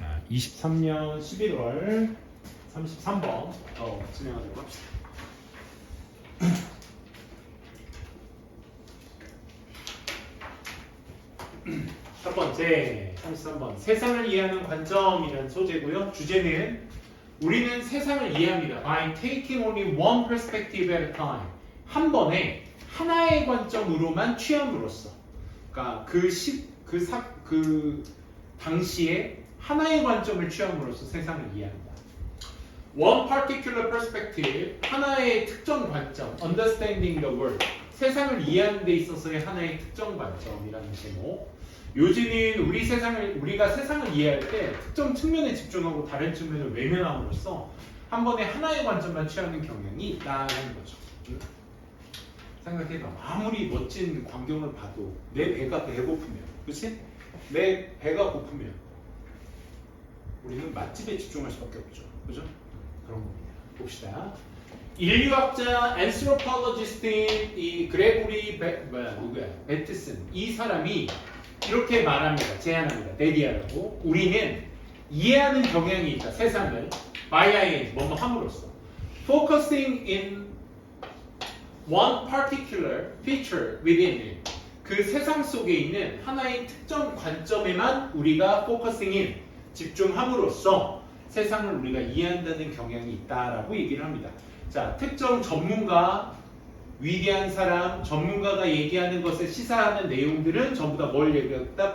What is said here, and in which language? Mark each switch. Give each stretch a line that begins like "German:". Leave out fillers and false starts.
Korean: 23년 11월 33번 진행하도록 합시다. 첫 번째 33번 세상을 이해하는 관점이라는 소재고요. 주제는 우리는 세상을 이해합니다.
English: By taking only one perspective at a time.
Korean: 한 번에 하나의 관점으로만 취함으로써. 그러니까 그 당시에 하나의 관점을 취함으로써 세상을 이해합니다.
English: One particular perspective,
Korean: 하나의 특정 관점,
English: understanding the world,
Korean: 세상을 이해하는 데 있어서의 하나의 특정 관점이라는 제목. 요지는 우리가 세상을 이해할 때 특정 측면에 집중하고 다른 측면을 외면함으로써 한 번에 하나의 관점만 취하는 경향이 있다는 거죠. 생각해봐. 아무리 멋진 광경을 봐도 내 배가 배고프면, 그렇지? 내 배가 고프면 우리는 맛집에 집중할 수밖에 없죠. 그죠? 그런 겁니다. 봅시다. 인류학자 anthropologist인 이 그레고리 베트슨 이 사람이 이렇게 말합니다. 제안합니다. 데디하라고. 우리는 이해하는 경향이 있다. 세상을
English: by
Korean: 뭐뭐 함으로써
English: focusing in one particular feature within it.
Korean: 그 세상 속에 있는 하나의 특정 관점에만 우리가
English: focusing in
Korean: 집중함으로써 세상을 우리가 이해한다는 경향이 있다라고 얘기를 합니다. 자, 특정 전문가, 위대한 사람, 전문가가 얘기하는 것을 시사하는 내용들은 전부 다 뭘 얘기했다?